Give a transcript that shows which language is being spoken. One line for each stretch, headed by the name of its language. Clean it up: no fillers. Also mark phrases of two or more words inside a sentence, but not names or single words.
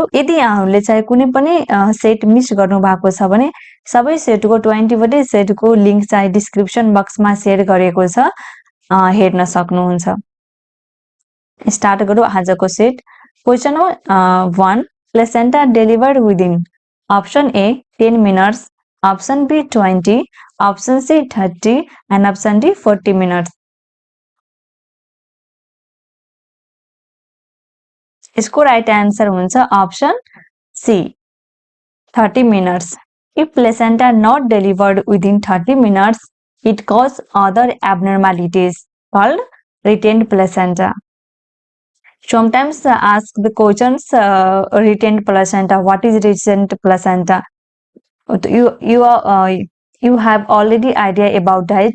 Nepali: यदि यहाँहरूले चाहिँ कुनै पनि सेट मिस गर्नु भएको छ भने सबै सेटको 20 वटै सेटको लिंक चाहिँ डिस्क्रिप्सन बक्समा शेयर गरेको छ, हेर्न सक्नुहुन्छ। स्टार्ट गरौँ आजको सेट।
English: question number 1, placenta delivered within option A 10 minutes, option B 20, option C 30 and option D 40 minutes. इसको right answer हुन्छ option C 30 minutes. If placenta not delivered within 30 minutes, it causes other abnormalities called retained placenta. Sometimes ask the questions retained placenta. What is retained placenta? You have already idea about that.